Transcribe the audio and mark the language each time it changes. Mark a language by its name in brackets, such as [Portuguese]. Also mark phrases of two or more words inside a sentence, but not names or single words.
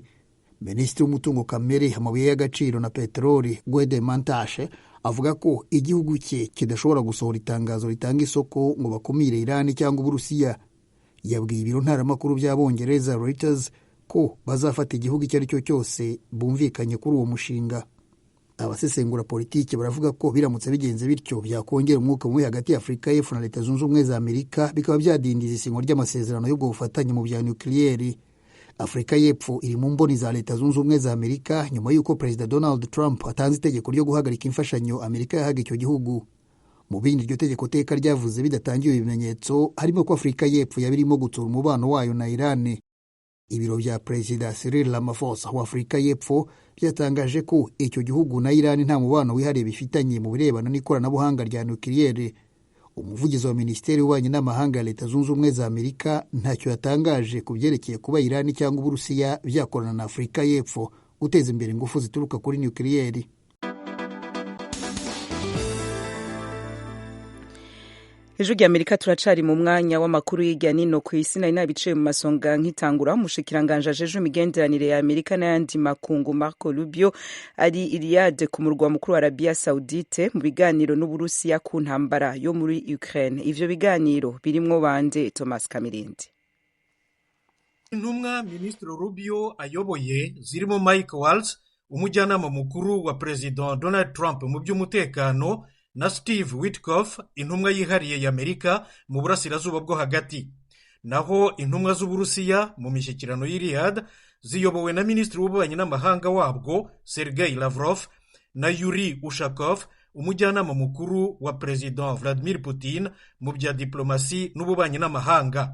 [Kinyarwanda] Minisitiri w'umutungo kamere, amabuye y'agaciro na peteroli Gwede Mantashe avuga ko igihugu cye kidashobora gusohora itangazo ritanga isoko ngo bakumire Irani cyangwa Uburusiya. Yabwiye ibiro ntaramakuru by'Abongereza Reuters ko bazafata igihugu icyo ari cyo cyose bumvikanye kuri uwo mushinga. Abasesengura politiki baravuga ko biramutse bigenze bityo byakongera umwuka mubi hagati ya Afrika y'Epfo na Leta Zunze Ubumwe za Amerika, bikaba byadindiza isinywa ry'amasezerano y'ubwo bufatanye mu bya nucleaire. Afrika y'Epfo iri mu mboni za Leta Zunze Ubumwe za Amerika nyuma y'uko Perezida Donald Trump atanze itegeko ryo guhagarika imfashanyo Amerika yahaga icyo gihugu. Mu bindi iryo tegeko teka ryavuze bidatangiwe ibimenyetso harimo ko Afrika y'Epfo yabirimo gutsura umubano wayo na Irani. Ibiro bya Perezida Cyril Ramaphosa wa Afrika y'Epfo byatangaje ko icyo gihugu na Irani nta mubano wihariye bifitanye mu birebana n'ikoranabuhanga rya nucleaire. Umuvugizi wa Minisiteri y'Ububanyi n'Amahanga ya Leta Zunze Ubumwe za Amerika ntacyo yatangaje ku byerekeye kuba Irani cyangwa Uburusiya byakorana na Afrika y'Epfo guteza imbere ingufu zituruka kuri nucleaire. [Rundi] Ijwi ry'Amerika turacari mu mwanya w'amakuru y'irya nino ku isi nari nabiciye mu masonga nkitangura. Umushikiranganje ajejwe imigenderanire ya Amerika n'ayandi makungu Marco Rubio ari i Riyadh ku murwa mukuru wa Arabia Saudite mu biganiro n'Uburusiya ku ntambara yo muri Ukraine. Ivyo biganiro birimwo bande? Thomas Kamirindi. [Kinyarwanda] Intumwa Minisitiri Rubio ayoboye zirimo Mike Waltz, umujyanama mukuru wa President Donald Trump mu by'umutekano, na Steve Witkoff, intumwa yihariye y'Amerika mu burasirazuba bwo hagati. Naho intumwa z'Uburusiya mu mishyikirano y'i Riyadh ziyobowe na Minisitiri w'ububanyi n'amahanga wabwo Sergei Lavrov na Yuri Ushakov, umujyanama mukuru wa President Vladimir Putin mu bya diplomasi n'ububanyi n'amahanga.